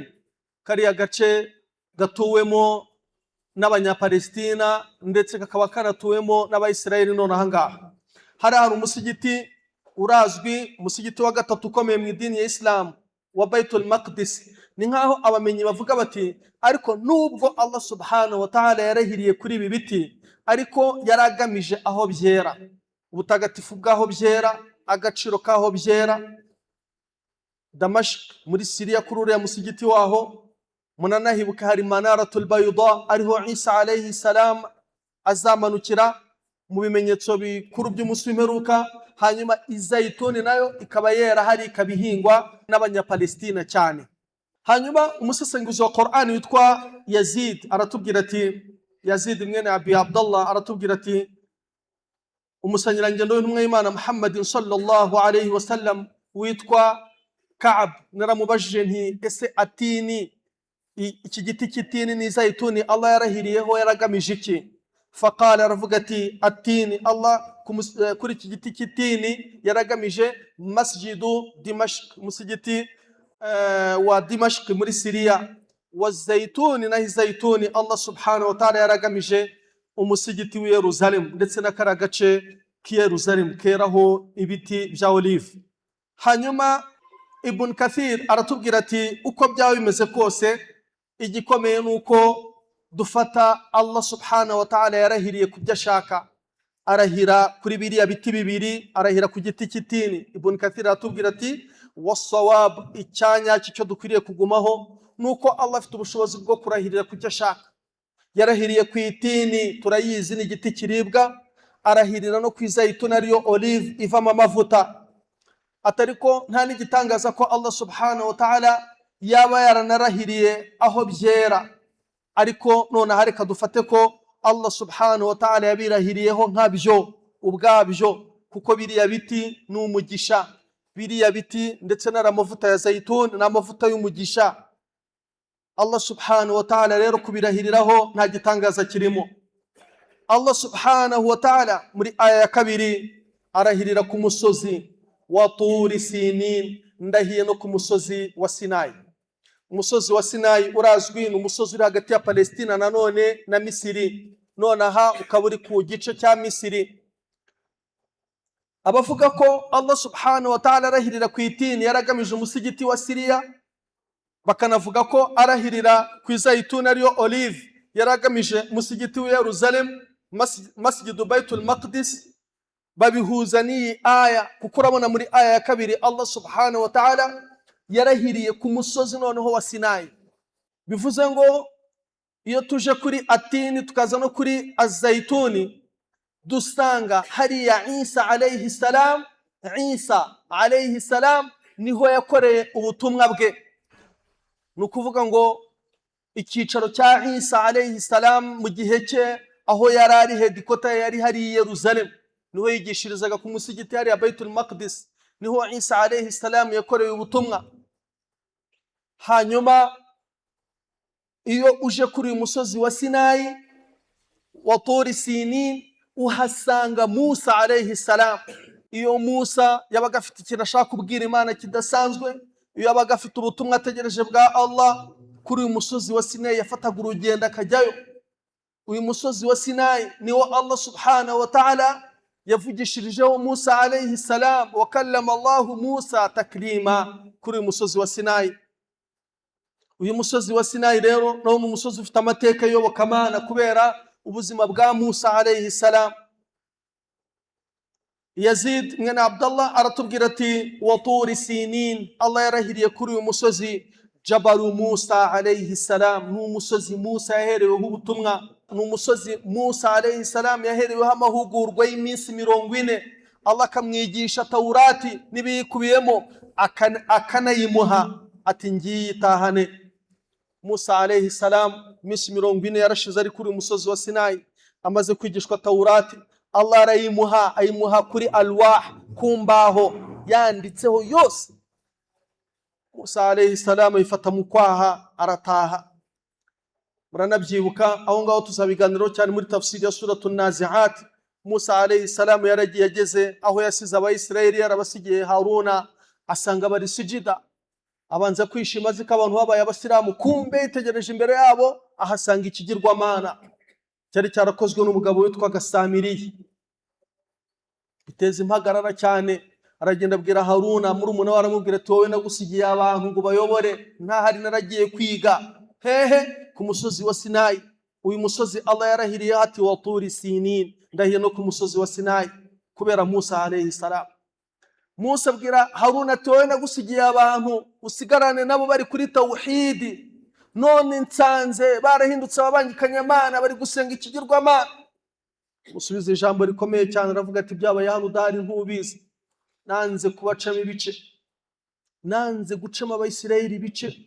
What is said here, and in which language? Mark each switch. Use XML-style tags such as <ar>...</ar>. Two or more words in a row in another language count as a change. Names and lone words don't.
<rw>Kariya gace gatuwemo n'abanyapalestina ndetse kakaba karatuwemo n'abayisiraheli. None ahangaha hari umusigiti urazwi umusigiti wa gatatu ukomeye mu idini ya Islam wa Baitul Maqdis. Ni nkaho abamenyi bavuga bati ariko nubwo Allah</rw> <ar>subhanahu wa ta'ala</ar> <rw>yarahiriye kuri ibi biti, ariko yaragamije aho byera, ubutagatifu bwaho byera, agaciro kaho byera. Damashq muri Syria kuri uriya musigiti waho munanahibuka hari Manaratul Bayda ariho Isa</rw> <ar>alayhi salam</ar> <rw>azamanukira mu bimenyetso bikuru by'umunsi w'imperuka. Hanyuma izayituni nayo ikaba yera hari ikabihingwa n'abanyapalestina cyane. Hanyuma umusesenguzi wa Qur'an witwa Yazid aratubwira ati, Yazid mwene Abi Abdullah aratubwira ati, umusangirangendo w'intumwa y'Imana Muhammadin</rw> <ar>sallallahu alayhi wa sallam</ar> <rw>witwa Ka'ab, naramubajije nti ese atini, iki giti cy'itini n'izayituni Allah yarahiriyeho yaragamije iki? Faqala, aravuga ati atini, Allah kuri iki giti cy'itini yaragamije</rw> <ar>masjidu Dimashq,</ar> <rw>musigiti wa Dimashq muri Syria.</rw> <ar>Wa zaytuni,</ar> <rw>nahi zaytuni Allah</rw> <ar>subhanahu wa ta'ala</ar> <rw>yaragamije umusigiti wa Yerusalem ndetse n'akara gace ki Yerusalem keraho ibiti bya olive. Hanyuma Ibn Kathir aratubwira ati uko byaba bimeze kose, igikomeye nuko dufata Allah</rw> <ar>subhanahu wa ta'ala</ar> <rw>yarahiriye kubyo ashaka. Arahira kuri biriya biti bibiri, arahira ku giti cy'itini. Ibn Kathir aratubwira ati wasawab, icyanya cyo dukwiriye kugumaho nuko Allah afite ubushobozi bwo kurahirira kubyo ashaka. Yarahiriye ku itini, turayizi ni igiti kiribwa. Arahirira no ku izayituni ariyo olive ivamo amavuta. Atariko nta n'igitangaza ko Allah</rw> <ar>subhanahu wa ta'ala</ar> <rw>yaba yaranarahiriye aho byera, ariko none hareka dufate ko Allah</rw> <ar>subhanahu wa ta'ala</ar> <rw>yabirahiriyeho nkabyo ubwabyo, kuko biriya biti ni umugisha. Biriya biti ndetse n'amavuta ya zayituni n'amavuta y'umugisha. Allah</rw> <ar>subhanahu wa ta'ala</ar> <rw>rero kubirahiriraho nta gitangaza kirimo. Allah</rw> <ar>subhanahu wa ta'ala</ar> <rw>muri aya ya kabiri arahirira ku musozi wa Turi Sinin, ndahiye no ku musozi wa Sinai. Umusozi wa Sinai urazwi, ni umusozi uri hagati ya Palestina nanone na Misiri, nonaha ukaba uri ku gice cya Misiri. Abavuga ko Allah</rw> <ar>subhanahu wa ta'ala</ar> <rw>arahirira ku itini yaragamije umusigiti wa Syria, bakanavuga ko arahirira ku izayituni ariyo olive yaragamije umusigiti wa Yerusalem, Masjidu Baitul Maqdis, babihuza n'iyi aya, kuko urabona muri aya ya kabiri Allah</rw> <ar>subhanahu wa ta'ala</ar> <rw>yarahiriye ku musozi noneho wa Sinai. Bivuze ngo iyo tuje kuri atini tukaza no kuri azayituni, dusanga hariya Isa</rw> <ar>alayhi salam.</ar> <rw>Isa</rw> <ar>alayhi salam</ar> <rw>niho yakoreye ubutumwa bwe. Ni ukuvuga ngo icyicaro cya Isa</rw> <ar>alayhi salam</ar> <rw>mu gihe cye, aho yari ari hedikota yari hari i Yerusalem, niho yigishirizaga ku musigiti hariya Baitul Maqdis, niho Isa</rw> <ar>alayhi salam</ar> <rw>yakoreye ubutumwa. Hanyuma iyo uje kuri uyu musozi wa Sinai wa Turi Sinin, uhasanga Musa</rw> <ar>alayhi salam.</ar> <rw>Iyo Musa yabaga afite ikintu ashaka kubwira Imana kidasanzwe, iyo yabaga afite ubutumwa ategereje bwa Allah, kuri uyu musozi wa Sinai yafataga urugendo akajyayo. Uyu musozi wa Sinai niwo Allah</rw> <ar>subhanahu wa ta'ala</ar> <rw>yavugishirijeho Musa</rw> <ar>alayhi salam, wa kallama Allahu Musa taklima,</ar> <rw>kuri uyu musozi wa Sinai. Uyu musozi wa Sinai rero ni umusozi ufite amateka y'Iyobokamana kubera ubuzima bwa Musa</rw> <ar>alayhi salam.</ar> <rw>Yazid mwene Abdullah aratubwira ati</rw> <ar>wa Turi Sinin,</ar> <rw>Allah yarahiriye kuri uyu musozi Jabalu Musa</rw> <ar>alayhi salam,</ar> <rw>ni umusozi Musa yahereweho ubutumwa, ni umusozi Musa</rw> <ar>alayhi salam</ar> <rw>yahereweho amahugurwa y'iminsi 40. Allah akamwigisha Taurati n'ibiyikubiyemo, akanayimuha ati ngiye itahane. Musa</rw> <ar>alayhi salam</ar> <rw>iminsi 40 yarashize ari kuri umusozi wa Sinai, amaze kwigishwa Taurati. Allah arayimuha, ayimuha kuri alwah, kumbaho yanditseho yose. Musa</rw> <ar>alayhi salam</ar> <rw>ayifata mu kwaha arataha. Muranabyibuka aho ngaho tuzabiganiraho cyane muri tafsiri ya suratul Nazi'at. Musa</rw> <ar>alayhi salam</ar> <rw>yaragiye ageze aho yasize Abayisiraheli, yarabasigiye Haruna, asanga bari sujida. Abanza kwishima zika abantu babaye abasilamu, kumbe itegereje imbere yabo ahasanga ikigirwamana cyari cyarakozwe n'umugabo witwa Samiriya. Biteza impagarara cyane. aragenda abwira Haruna murumuna we aramubwira ati wowe nagusigiye abantu ngo bayobore, ntahari naragiye kwiga. Hehe? Ku musozi wa Sinayi. Uyu musozi Allah yarahiriye ati</rw> <ar>wa turi sinin,</ar> <rw>ndahiye no ku musozi wa Sinayi kubera Musa</rw> <ar>alayhi salam.</ar> <rw>Musa abwira Haruna ati wowe nagusigiye abantu usigarane nabo bari kuri tawhidi, none nsanze barahindutse ababangikanyamana bari gusenga ikigirwamana. Musubiza ijambo rikomeye cyane, aravuga ati byabaye hano udahari ntubizi, nanze kubacamo ibice, nanze gucamo Abayisirayeli ibice.</rw>